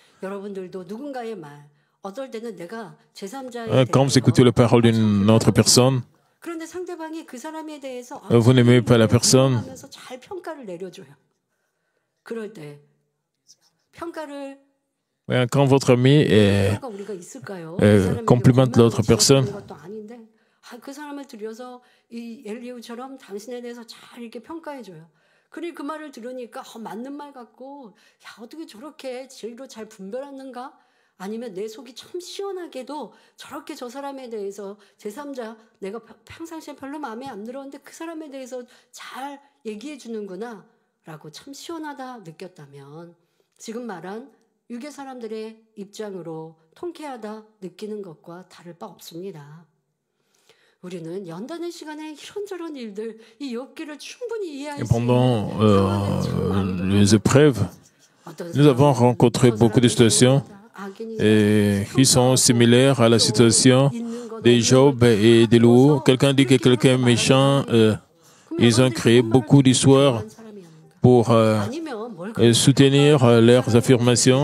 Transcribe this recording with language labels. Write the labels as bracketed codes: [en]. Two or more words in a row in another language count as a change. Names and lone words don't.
[fr] Quand vous écoutez la parole d'une autre personne, vous n'aimez pas la personne, quand votre ami complimente l'autre personne, [ko] 그래 그 말을 들으니까 맞는 말 같고 야 어떻게 저렇게 진리로 잘 분별하는가? 아니면 내 속이 참 시원하게도 저렇게 저 사람에 대해서 제3자 내가 평상시에 별로 마음에 안 들었는데 그 사람에 대해서 잘 얘기해 주는구나 라고 참 시원하다 느꼈다면 지금 말한 유괴 사람들의 입장으로 통쾌하다 느끼는 것과 다를 바 없습니다. 우리는 연단의 시간에 이런저런 일들, 이 욥기를 충분히 이해할 수 있는 [fr] pendant les épreuves, nous avons rencontré beaucoup de situations qui sont similaires à la situation de Job et de Loup. Quelqu'un dit que quelqu'un est méchant. Ils ont créé beaucoup d'histoires pour soutenir leurs affirmations.